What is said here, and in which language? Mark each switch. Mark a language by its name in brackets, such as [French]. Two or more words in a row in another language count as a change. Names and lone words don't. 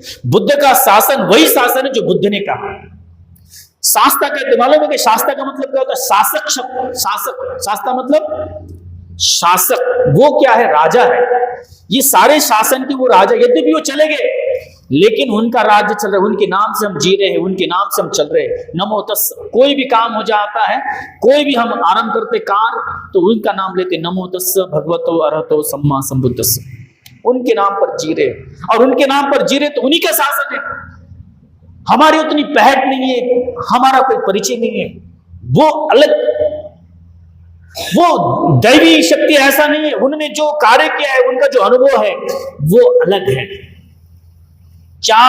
[Hindi] बुद्ध का शासन वही शासन है जो बुद्ध ने कहा। शास्त्र कहते, मालूम है कि शास्त्र का मतलब क्या होता है? शासक शब्द, शासक, शास्त्र मतलब शासक। वो क्या है? राजा है। ये सारे शासन के वो राजा, यद्यपि वो चले गए, लेकिन उनका राज्य चल रहा है, उनके नाम से हम जी रहे हैं, उनके नाम से हम चल रहे हैं। [Pali] नमो तस्स, [Hindi] कोई भी काम हो जाता है, कोई भी हम आरंभ करते कार्य, तो उनका नाम लेते, [Pali] नमो तस्स भगवतो अरहतो सम्मा संबुद्धस्स। [Hindi] उनके नाम पर जी रहे, और उनके नाम पर जी रहे तो उन्हीं का शासन है। हमारी उतनी पहट नहीं है, हमारा कोई परिचय नहीं है, वो अलग, वो दैवी शक्ति ऐसा नहीं है। उन्होंने जो कार्य किया है, उनका जो अनुभव है वो अलग है।